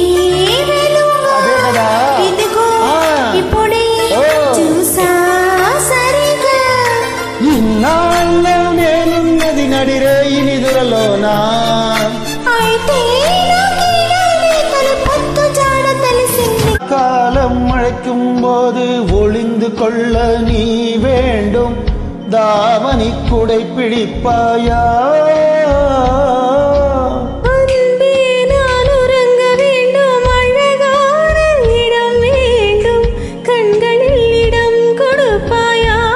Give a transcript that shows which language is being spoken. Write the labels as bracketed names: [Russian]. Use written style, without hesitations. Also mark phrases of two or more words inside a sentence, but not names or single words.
[Telugu] అదే కదా ఇదిగో ఇప్పుడే చూసా సరిగా ఇన్నాళ్ళు నేనున్నది నడిరేయి నిదురలోనా అయితే పొత్తు జాడ తెలిసింది [Tamil] காலம் அழைக்கும் போது ஒளிந்து கொள்ள நீ வேண்டும் தாவணி குடை பிடிப்பாயா அன்பே நான் உறங்க வேண்டும் அழகான இடம் வேண்டும் கண்களில் இடம் கொடுப்பாயா